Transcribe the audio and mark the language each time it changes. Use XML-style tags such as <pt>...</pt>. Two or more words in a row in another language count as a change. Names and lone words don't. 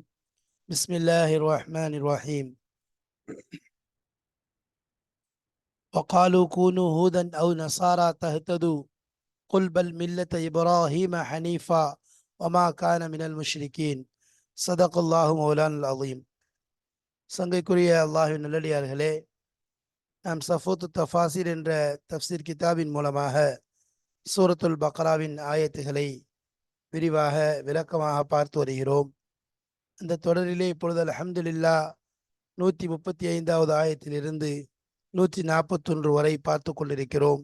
<ar>بسم الله الرحمن الرحيم. وقالوا كونوا هودا أو نصارى تهتدوا قل بل ملة إبراهيم حنيفا وما كان من المشركين. صدق الله مولانا العظيم.</ar> <ta>சங்கைக்குரிய அல்லாஹ்வின் நல்லடியார்களே, நாம் சஃபூத் தஃபாசிர் என்ற தஃப்சீர் கிதாபின் மூலமாக சூரத்துல் பக்ராவின் ஆயத்துகளை விரிவாக விளக்கமாக பார்த்து வருகிறோம். இந்த தொடரிலே இப்பொழுது அல்ஹம்துலில்லாஹ் 135வது ஆயத்திலிருந்து 141 வரை பார்த்து கொண்டிருக்கிறோம்.</ta>